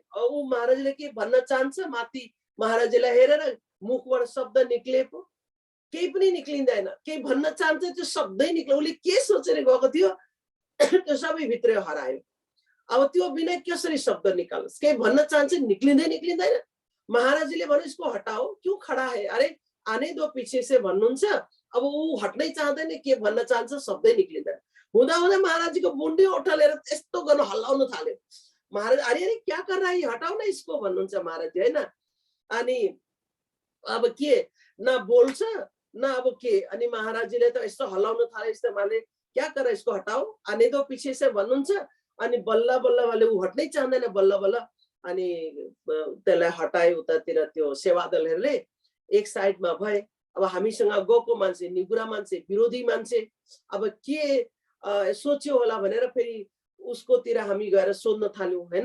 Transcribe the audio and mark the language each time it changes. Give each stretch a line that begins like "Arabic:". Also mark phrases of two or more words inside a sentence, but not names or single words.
Nepali: ऊ महाराजले के भन्न चाहन्छ, माथि महाराजजीलाई हेरेर मुखबाट शब्द निक्ले पो केही पनि निक्लिँदैन। केही भन्न चाहन्छ, त्यो शब्दै निक्ल्यो। उसले के सोचेर गएको थियो त्यो सबै भित्रै हरायो। अब त्यो बिना कसरी शब्द निकालोस्, केही भन्न चाहन्छ, निक्लिँदैन। महाराजजीले भने
Hindi: इसको हटाओ, क्यों खड़ा है, अरे आने दो पीछे से
Nepali: भन्नुहुन्छ। अब ऊ हट्नै चाहदैन, के भन्न चाहन्छ, शब्दै निक्लिँदैन। हुँदा महाराजजीको बुन्डे उठालेर यस्तो गर्न हल्लाउन थाल्यो। महाराज
Hindi: अरे क्या कर रहा है, हटाओ न इसको
Nepali: भन्नुहुन्छ महाराजजी, हैन। अनि अब के न बोल्छ न अब के। अनि महाराजजीले त यस्तो हल्लाउन थाले, यस्तो माले
Hindi: क्या कर इसको हटाओ, आने दो पीछे से
Nepali: भन्नुहुन्छ। अनि बल्ल बल्ल वाले ऊ हट्नै चाहदैन, बल्ल बल्ल अनि त्यसलाई हटाए। उतातिर त्यो सेवादलहरूले एक साइडमा भए। अब हामीसँग गएको मान्छे, निगुरा मान्छे, विरोधी मान्छे, अब के सोच्यो होला भनेर फेरि उसकोतिर हामी गएर सोध्न थाल्यौं, हैन।